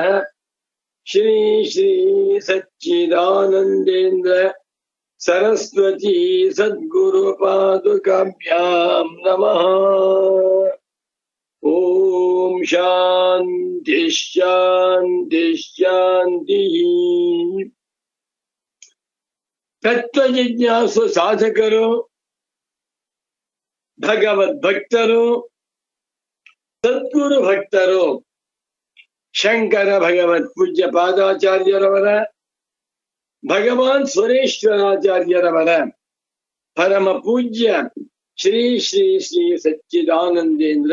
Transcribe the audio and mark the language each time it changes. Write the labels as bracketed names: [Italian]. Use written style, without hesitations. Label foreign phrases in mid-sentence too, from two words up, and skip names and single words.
[Sanskrit] श्री श्री सच्चिदानन्देन्द्र सरस्वती सद्गुरुपादुकाभ्यां नमः। ओम शांति शांति शांति। तत्व जिज्ञासु साधकರು, [Kannada] ಭಗವದ್ಭಕ್ತರು, ಸದ್ಗುರು ಭಕ್ತರು ಶಂಕರ ಭಗವತ್ ಪೂಜ್ಯ ಪಾದಾಚಾರ್ಯರವರ, ಭಗವಾನ್ ಸುರೇಶ್ವರಾಚಾರ್ಯರವರ, ಪರಮ ಪೂಜ್ಯ ಶ್ರೀ ಶ್ರೀ ಶ್ರೀ ಸಚ್ಚಿದಾನಂದೇಂದ್ರ